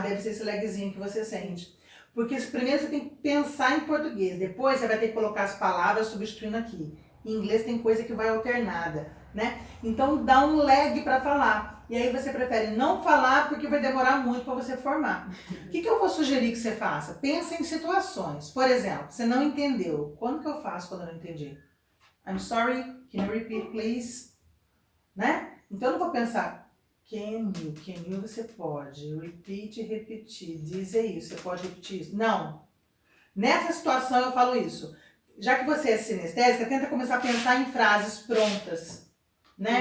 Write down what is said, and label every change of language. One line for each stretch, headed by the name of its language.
Portuguese: Deve ser esse lagzinho que você sente. Porque primeiro você tem que pensar em português, depois você vai ter que colocar as palavras substituindo aqui. Em inglês tem coisa que vai alternada. né? Então dá um lag para falar. E aí você prefere não falar porque vai demorar muito para você formar. O que eu vou sugerir que você faça? Pensa em situações. Por exemplo, você não entendeu. Quando que eu faço quando eu não entendi?
English: I'm sorry, can you repeat please?
Portuguese: Né? Então eu não vou pensar,
English: can you
Portuguese: você pode, repeat, repetir, dizer isso, você pode repetir isso. Não. Nessa situação eu falo isso. Já que você é sinestésica, tenta começar a pensar em frases prontas, né?